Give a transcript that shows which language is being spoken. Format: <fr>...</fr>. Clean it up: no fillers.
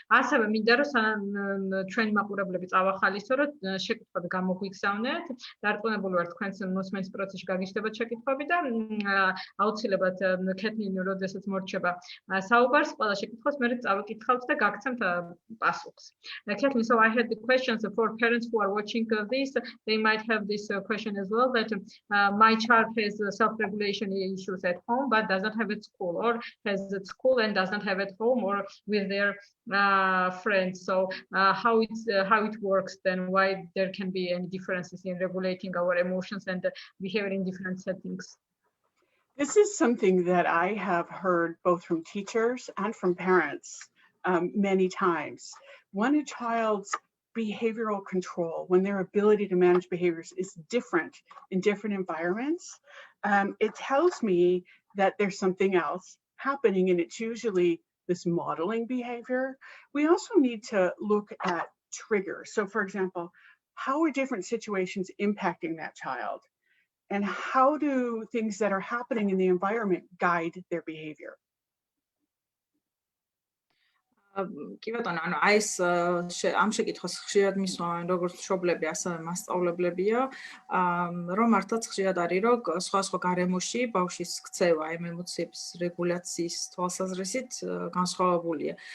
<ka>ასევე მინდა რომ ჩვენი მაყურებლები წავახალისო, რომ შეკითხვები გამოგვიგზავნეთ, დარწმუნებული ვარ თქვენს მოსმენის პროცესში გაგიჩნდებათ შეკითხვები და აუცილებლად კეთლინი როდესაც მორჩება საუბარს, ყველა შეკითხვას მე წავიკითხავთ და გაგცემთ პასუხს.</ka> <en>Kathleen, so I had the questions for parents who are watching this. They might have this question as well that my child has self-regulation issues at home but doesn't have at school, or has at school and doesn't have at home or with their friends. So how it works then, why there can be any differences in regulating our emotions and behavior in different settings? This is something that I have heard both from teachers and from parents many times. When a child's behavioral control, when their ability to manage behaviors is different in different environments, it tells me that there's something else happening, and it's usually this modeling behavior. We also need to look at triggers. So for example, how are different situations impacting that child? And how do things that are happening in the environment guide their behavior?</en> <ka>კი ბატონო, ანუ აი ეს ამ შეკითხვას ხშირად მისვამენ როგორც მშობლები, ასევე მასწავლებლებია, რომ მართლაც ხშირად არის, რომ სხვადასხვა გარემოში ბავშვის ქცევა ემოციების რეგულაციის თვალსაზრისით განსხვავებულია.</ka>